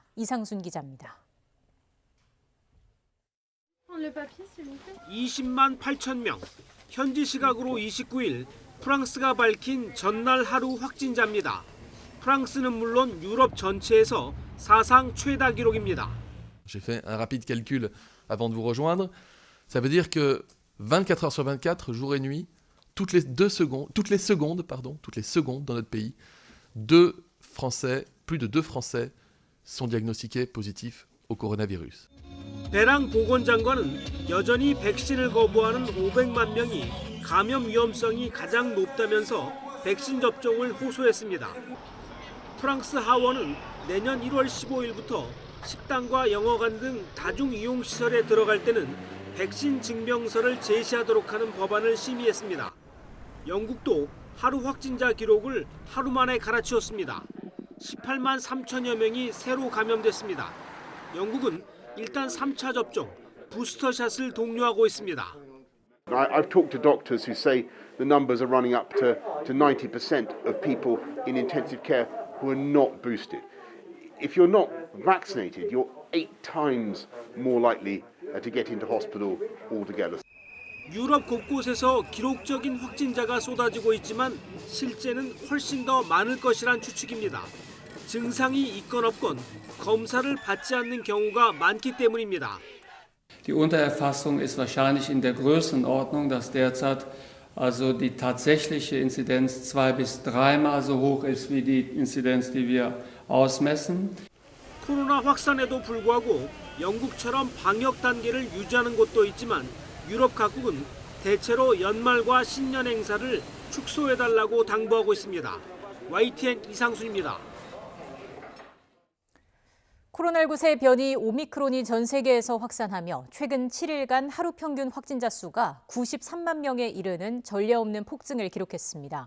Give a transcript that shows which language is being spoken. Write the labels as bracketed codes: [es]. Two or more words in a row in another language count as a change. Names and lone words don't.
[ko] 이상순 기자입니다. 20만 8천 명, 현지 시각으로 29일 프랑스가 밝힌 전날 하루 확진자입니다. 프랑스는 물론 유럽 전체에서 사상 최다 기록입니다. [fr] J'ai fait un rapide calcul avant de vous rejoindre. Ça veut dire que 24 heures sur 24, jour et nuit, toutes les secondes dans notre pays, plus de 2 Français sont diagnostiqués positifs au coronavirus. [ko] 배랑 보건장관은 여전히 백신을 거부하는 500만 명이 감염 위험성이 가장 높다면서 백신 접종을 호소했습니다. 프랑스 하원은 내년 1월 15일부터 식당과 영화관 등 다중이용시설에 들어갈 때는 백신 증명서를 제시하도록 하는 법안을 심의했습니다. 영국도 하루 확진자 기록을 하루 만에 갈아치웠습니다. 18만 3천여 명이 새로 감염됐습니다. 영국은 일단 3차 접종, 부스터샷을 독려하고 있습니다. [en] I've talked to doctors who say the numbers are running up to 90% of people in intensive care who are not boosted. If you're not vaccinated, you're 8 times more likely to get into hospital altogether. [ko] 유럽 곳곳에서 기록적인 확진자가 쏟아지고 있지만 실제는 훨씬 더 많을 것이란 추측입니다. 증상이 있건 없건 검사를 받지 않는 경우가 많기 때문입니다. [de] Die Untererfassung ist wahrscheinlich in der Größenordnung, dass derzeit also die tatsächliche Inzidenz 2- bis 3-mal so hoch ist wie die Inzidenz, die wir ausmessen. [ko] 코로나 확산에도 불구하고 영국처럼 방역 단계를 유지하는 곳도 있지만 유럽 각국은 대체로 연말과 신년 행사를 축소해달라고 당부하고 있습니다. YTN 이상순입니다. 코로나19 새 변이 오미크론이 전 세계에서 확산하며 최근 7일간 하루 평균 확진자 수가 93만 명에 이르는 전례 없는 폭증을 기록했습니다.